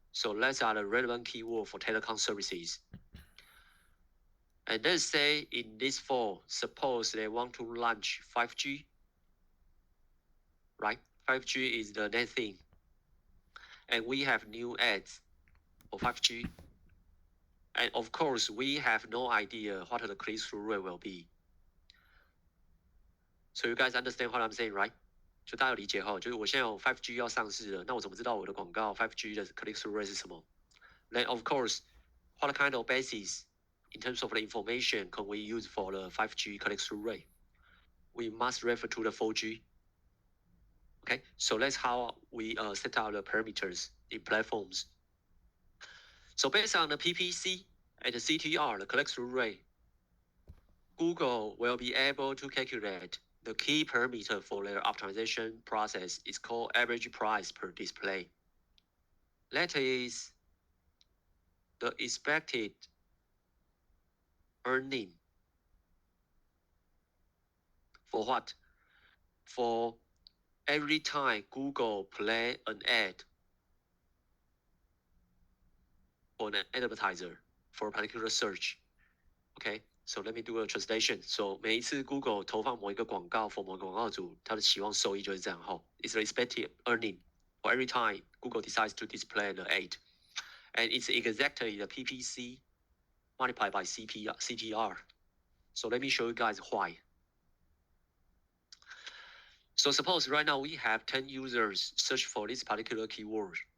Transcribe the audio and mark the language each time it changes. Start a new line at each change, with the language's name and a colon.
English: So those are the relevant keyword for telecom services. And let's say in this fall, suppose they want to launch 5G, right? 5G is the next thing. And we have new ads for 5G. And of course, we have no idea what the click-through rate will be. So you guys understand what I'm saying, right?
Chinese: 就大家有理解哈，就是我现在有 5G 要上市了，那我怎么知道我的广告 5G 的 click-through rate 是什么？
English: Then of course, what kind of basis in terms of the information can we use for the 5G click-through rate? We must refer to the 4G. Okay, so that's how we set out the parameters in platforms. So based on the PPC and the CTR, the click-through rate, Google will be able to calculate the key parameter for their optimization process is called average price per display. That is the expected earning for what? For every time Google play an ad for an advertiser for a particular search. Okay, so let me do a translation.
Chinese: So 每一次 Google 投放某一个广告
English: for
Chinese: 某个广告主，它的期望收益就是这样哈。
English: It's the expected earning for every time Google decides to display the ad, and it's exactly the PPC multiplied by CTR. So let me show you guys why. So suppose right now we have 10 users search for this particular keyword.